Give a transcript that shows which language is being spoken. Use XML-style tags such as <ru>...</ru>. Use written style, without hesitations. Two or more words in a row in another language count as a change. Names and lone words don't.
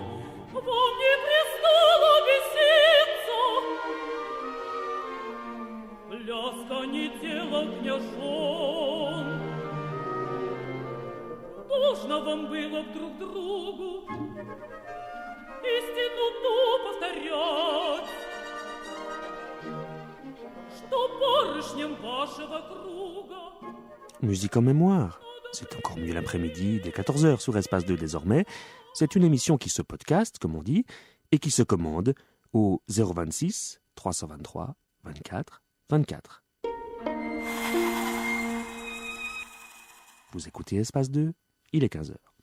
<ru>Вам не пристало беситься, пляска не дело княжон. Должно вам было друг другу истину ту повторять, что барышням вашего круга.</ru> <fr>Musique en mémoire. C'est encore mieux l'après-midi, dès 14h sur Espace 2 désormais. C'est une émission qui se podcast, comme on dit, et qui se commande au 026 323 24 24. Vous écoutez Espace 2, il est 15h.</fr>